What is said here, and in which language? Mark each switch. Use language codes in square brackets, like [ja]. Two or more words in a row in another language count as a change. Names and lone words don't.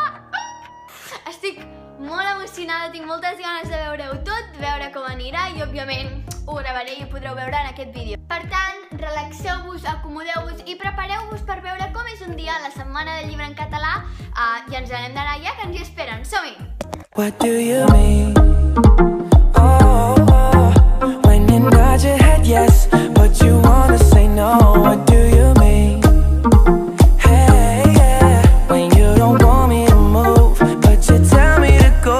[ca] Estic molt emocionada, tinc moltes ganes de veure-ho tot, veure com anirà i òbviament ho gravaré i ho podreu veure en aquest vídeo. Per tant, relaxeu-vos, acomodeu-vos i prepareu-vos per veure com és un dia a la setmana del llibre en català i ens n'hem d'anar ja, que ens hi esperen. Som-hi! [en] What do you mean? Oh, when you nod your head yes, but you wanna say no. What do you mean? Hey, yeah, when you don't want me to move, but you tell me to go.